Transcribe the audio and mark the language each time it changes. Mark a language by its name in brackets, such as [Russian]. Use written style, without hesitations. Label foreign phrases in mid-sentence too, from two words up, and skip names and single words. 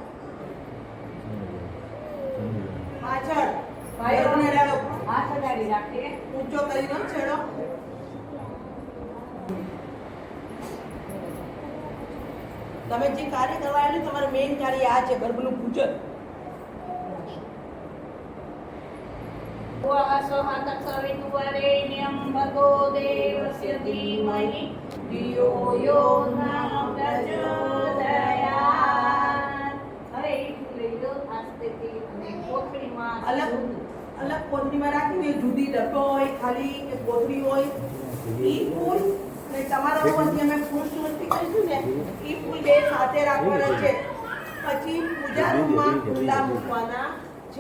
[Gujarati] પાછળ ગર્ભને અડાડો, હાથ અડાડી રાખીએ. ઊંચો કરીને છેડો. તમે જે કાર્ય કરવા આવ્યું તમારું મેઇન કાર્ય આ છે, ગર્ભનું પૂજન. [Sanskrit] सवितुवरेण्यं भर्गो देवस्य धीमहि धियो यो न प्रचोदयात्. [Gujarati] હવે એ ફૂલ લઈ લો આસ્તેથી અને કોથળીમાં અલગ અલગ કોથળીમાં રાખીને જુદી ડબ્બો હોય ખાલી કે કોથળી હોય ઈ ફૂલ અને તમારા ઉપરથી અમે ફૂલ સુવસ્તી કરીશું ને ઈ ફૂલ બે સાથે રાખવાના છે. પછી પૂજા રૂમમાં ખુલ્લા મૂકવાના છે.